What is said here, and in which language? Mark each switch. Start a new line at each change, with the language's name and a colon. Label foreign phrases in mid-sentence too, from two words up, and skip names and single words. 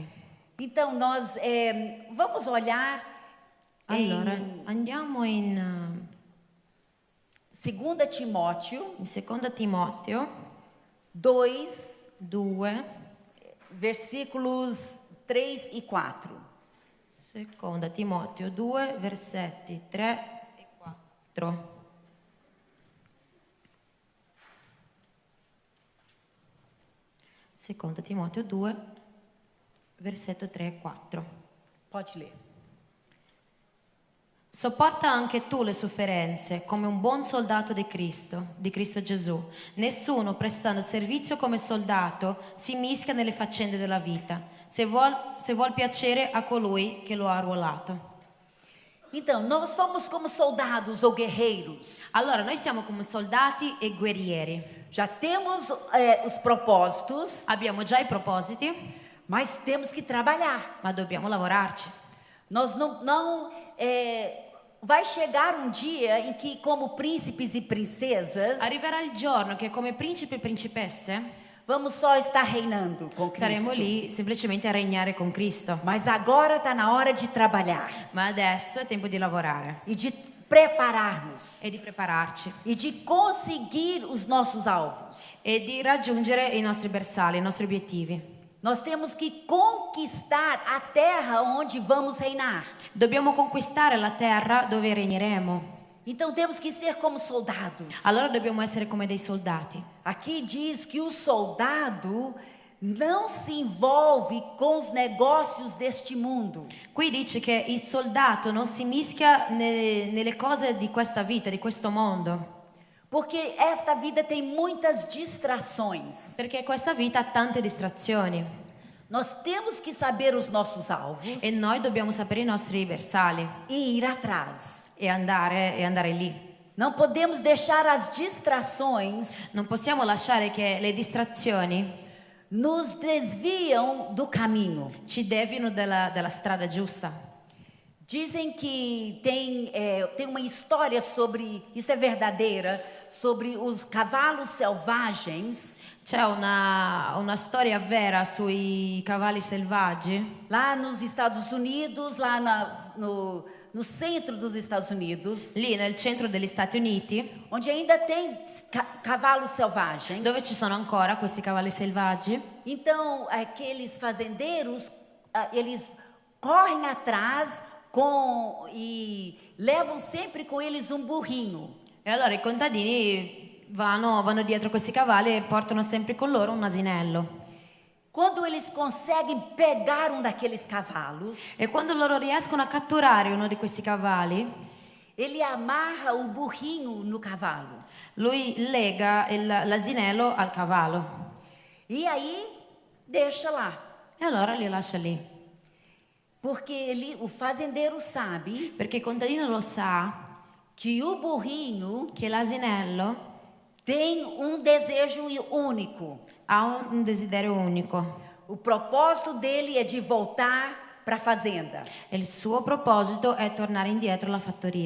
Portuguese: Então, nós vamos olhar
Italian: Allora,
Portuguese: em
Italian: andiamo in
Portuguese: 2 Timóteo
Italian: 2 Timoteo 2, 2,
Portuguese: versículos 3 e 4.
Italian: 2 Timoteo 2, versetti 3 e 4. Seconda Timoteo 2, versetto 3 e 4.
Portuguese: Pode ler.
Italian: Sopporta anche tu le sofferenze come un buon soldato di Cristo Gesù. Nessuno prestando servizio come soldato si mischia nelle faccende della vita, se vuol piacere a colui che lo ha arruolato.
Portuguese: Então, nós somos como soldados ou guerreiros.
Italian: Allora, noi siamo come soldati e guerrieri.
Portuguese: Já temos os propósitos,
Italian: Abbiamo già i propositi,
Portuguese: mas temos que trabalhar.
Italian: ma dobbiamo lavorarci.
Portuguese: Nós não vai chegar um dia em que, como príncipes e princesas,
Italian: Arriverà il giorno che come principi e principesse
Portuguese: vamos só estar reinando com
Italian: saremo
Portuguese: Cristo.
Italian: lì semplicemente a regnare con Cristo.
Portuguese: Mas agora está na hora de trabalhar
Italian: Ma adesso è tempo di lavorare
Portuguese: e de preparar-nos
Italian: e di prepararci
Portuguese: e de conseguir os nossos alvos.
Italian: e di raggiungere i nostri bersagli, i nostri obiettivi.
Portuguese: Nós temos que conquistar a terra onde vamos reinar.
Italian: Dobbiamo conquistare la terra dove regneremo.
Portuguese: Então temos que ser como soldados.
Italian: Allora dobbiamo essere come dei soldati.
Portuguese: Aqui diz que o soldado não se envolve com os negócios deste mundo.
Italian: Qui dice che il soldato non si mischia nelle cose di questa vita, di questo mondo,
Portuguese: Porque esta vida tem muitas distrações.
Italian: perché questa vita ha tante distrazioni
Portuguese: Nós temos que saber os nossos alvos
Italian: e noi dobbiamo sapere i nostri bersagli
Portuguese: e ir atrás.
Italian: e andare lì.
Portuguese: Não podemos deixar as distrações
Italian: Non possiamo lasciare che le distrazioni
Portuguese: nos desviam do caminho.
Italian: ci devino della strada giusta.
Portuguese: Dizem que tem uma história sobre, isso é verdadeira, sobre os cavalos selvagens
Italian: C'è una storia vera sui cavalli selvaggi
Portuguese: lá nos Estados Unidos, lá no centro dos Estados Unidos,
Italian: lì nel centro degli Stati Uniti,
Portuguese: onde ainda tem cavalos selvagens.
Italian: dove ci sono ancora questi cavalli selvaggi.
Portuguese: Então, aqueles fazendeiros, eles correm atrás e levam sempre com eles um burrinho.
Italian: E allora i contadini vanno dietro questi cavalli e portano sempre con loro un asinello.
Portuguese: Quando eles conseguem pegar um daqueles cavalos,
Italian: E quando loro riescono a catturare uno di questi cavalli,
Portuguese: ele amarra o burrinho no cavalo.
Italian: lui lega l'asinello al cavallo
Portuguese: E aí deixa lá.
Italian: e allora li lascia lì.
Portuguese: Porque o fazendeiro sabe
Italian: Perché il contadino lo sa
Portuguese: que o burrinho
Italian: che l'asinello
Portuguese: tem um desejo único.
Italian: ha un desiderio unico.
Portuguese: O propósito dele é de voltar para a fazenda.
Italian: E il suo proposito è tornare indietro alla fattoria.